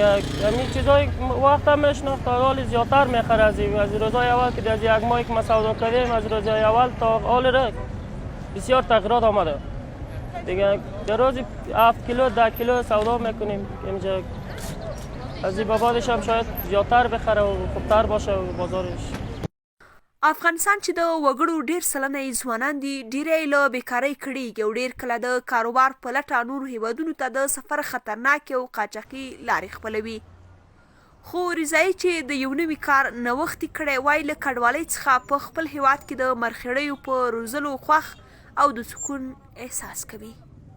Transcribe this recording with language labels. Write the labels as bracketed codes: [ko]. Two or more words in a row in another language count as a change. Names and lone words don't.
[fa] همین چیزای وقت هم میشناخت تا حال زیادتر میخره از روزای اول که از یک ماهی که ما سودا کردیم از روزای اول تا حال را بسیار تغییرات آمده دیگه. در روز 7 کیلو 10 کیلو سودا میکنیم اینجا. از این بعدش هم شاید زیادتر بخره و خوبتر باشه و بازارش. [ps] افغانستان چې د وګړو ډېر سلنه یې ځوانان دي ډېری یې له بیکارۍ کړېږي او ډېر کله د کاروبار په لټه نورو هیوادونو ته د سفر خطرناکې او قاچاقي لارې خپلوي. خو رضايي چې د یو نوي کار نوښت یې کړی وایي له کډوالۍ څخه په خپل هیواد کې د مرخیړیو په روزلو خوښ او د سکون احساس کوي.